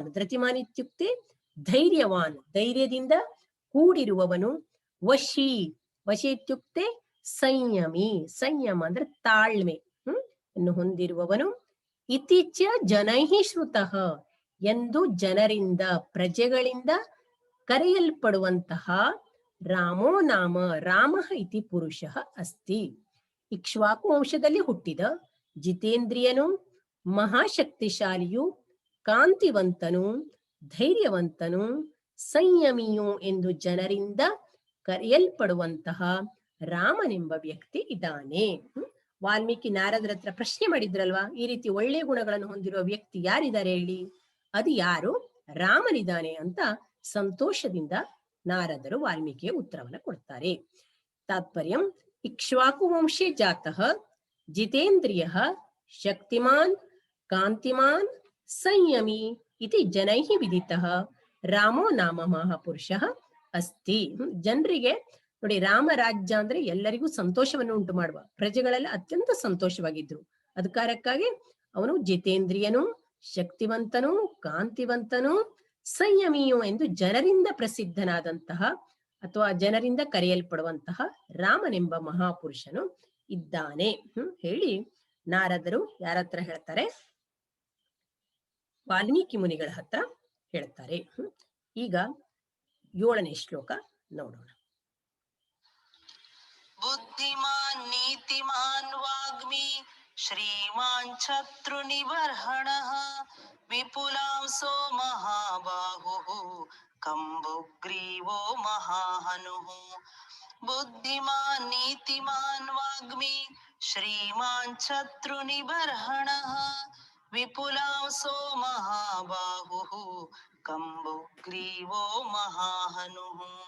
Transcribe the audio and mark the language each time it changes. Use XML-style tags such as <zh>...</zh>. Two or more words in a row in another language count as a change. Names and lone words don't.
<sa>ಧೃತಿಮಾನ್ ಇತ್ಯುಕ್ತೆ ಧೈರ್ಯವಾನ್,</sa> <kn>ಧೈರ್ಯದಿಂದ ಕೂಡಿರುವವನು,</kn> <sa>ವಶಿ, ವಶಿ ಇತ್ಯುಕ್ತೆ ಸಂಯಮಿ,</sa> <kn>ಸಂಯಮ ಅಂದ್ರೆ ತಾಳ್ಮೆ ಅನ್ನು ಹೊಂದಿರುವವನು,</kn> <sa>ಇತಿಚ ಜನೈಃ ಶ್ರುತಃ</sa> <kn>ಎಂದು ಜನರಿಂದ, ಪ್ರಜೆಗಳಿಂದ ಕರೆಯಲ್ಪಡುವಂತಹ</kn> <sa>ರಾಮೋ ನಾಮ ರಾಮಃ ಇತಿ ಪುರುಷಃ ಅಸ್ತಿ.</sa> <kn>ಇಕ್ಷ್ವಾಕು ವಂಶದಲ್ಲಿ ಹುಟ್ಟಿದ ಜಿತೇಂದ್ರಿಯನು, ಮಹಾಶಕ್ತಿಶಾಲಿಯು, ಕಾಂತಿವಂತನು, ಧೈರ್ಯವಂತನು, ಸಂಯಮಿಯು ಎಂದು ಜನರಿಂದ ಕರೆಯಲ್ಪಡುವಂತಹ ರಾಮನೆಂಬ ವ್ಯಕ್ತಿ ಇದ್ದಾನೆ. ವಾಲ್ಮೀಕಿ ನಾರದರ ಹತ್ರ ಪ್ರಶ್ನೆ ಮಾಡಿದ್ರಲ್ವಾ, ಈ ರೀತಿ ಒಳ್ಳೆಯ ಗುಣಗಳನ್ನು ಹೊಂದಿರುವ ವ್ಯಕ್ತಿ ಯಾರಿದ್ದಾರೆ ಹೇಳಿ, ಅದು ಯಾರು? ರಾಮನಿದ್ದಾನೆ ಅಂತ ಸಂತೋಷದಿಂದ ನಾರದರು ವಾಲ್ಮೀಕಿಯ ಉತ್ತರವನ್ನು ಕೊಡ್ತಾರೆ.</kn> <sa>ತಾತ್ಪರ್ಯಂ ಇಕ್ಷ್ವಾಕು ವಂಶೇ ಜಾತಃ ಜಿತೇಂದ್ರಿಯ ಶಕ್ತಿಮಾನ್ ಕಾಂತಿಮಾನ್ ಸಂಯಮಿ ಇತಿ ಜನೈಃ ವಿದಿತಃ ರಾಮೋ ನಾಮ ಮಹಾಪುರುಷಃ ಅಸ್ತಿ.</sa> <kn>ಜನರಿಗೆ ನೋಡಿ, ರಾಮರಾಜ್ಯ ಅಂದ್ರೆ ಎಲ್ಲರಿಗೂ ಸಂತೋಷವನ್ನು ಉಂಟು ಮಾಡುವ, ಪ್ರಜೆಗಳೆಲ್ಲ ಅತ್ಯಂತ ಸಂತೋಷವಾಗಿದ್ರು. ಅದಕ್ಕಾಗಿ ಅವನು ಜಿತೇಂದ್ರಿಯನು, ಶಕ್ತಿವಂತನು, ಕಾಂತಿವಂತನು, ಸಂಯಮಿಯು ಎಂದು ಜನರಿಂದ ಪ್ರಸಿದ್ಧನಾದಂತಹ ಅಥವಾ ಜನರಿಂದ ಕರೆಯಲ್ಪಡುವಂತಹ ರಾಮನೆಂಬ ಮಹಾಪುರುಷನು ಇದ್ದಾನೆ ಹೇಳಿ ನಾರದರು ಯಾರ ಹತ್ರ ಹೇಳ್ತಾರೆ? ವಾಲ್ಮೀಕಿ ಮುನಿಗಳ ಹತ್ರ ಹೇಳ್ತಾರೆ. ಈಗ 7ನೇ ಶ್ಲೋಕ ನೋಡೋಣ.</kn> <sa>ಬುದ್ಧಿಮಾನ್ ನೀತಿಮಾನ್ ವಾಗ್ಮಿ ಶ್ರೀಮಾನ್ ಶತ್ರು ನಿಬರ್ಹಣಃ ವಿಪುಲಾಂಸೋ ಮಹಾಬಾಹುಃ ಕಂಬುಗ್ರೀವೋ ಮಹಾಹನುಃ. ಬುದ್ಧಿಮಾನ್ ನೀತಿಮಾನ್ ವಾಗ್ಮಿ ಶ್ರೀಮಾನ್ ಶತ್ರು ನಿಬರ್ಹಣಃ ವಿಪುಲಾಂಸೋ ಮಹಾಬಾಹುಃ ಕಂಬುಗ್ರೀವೋ ಮಹಾಹನುಃ.</sa>